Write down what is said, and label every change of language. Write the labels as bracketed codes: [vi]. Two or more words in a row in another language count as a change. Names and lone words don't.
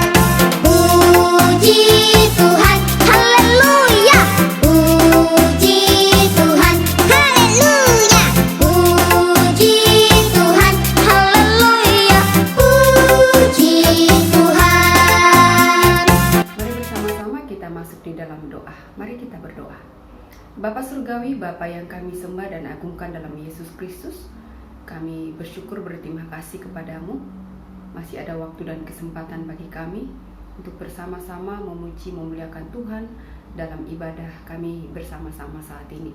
[id] Puji Tuhan, haleluya, puji Tuhan, haleluya, puji Tuhan, haleluya, puji Tuhan. Mari bersama-sama kita masuk di dalam doa. Mari kita berdoa. Bapa Surgawi, Bapa yang kami sembah dan agungkan dalam Yesus Kristus, kami bersyukur berterima kasih kepadamu. Masih ada waktu dan kesempatan bagi kami untuk bersama-sama memuji memuliakan Tuhan dalam ibadah kami bersama-sama saat ini.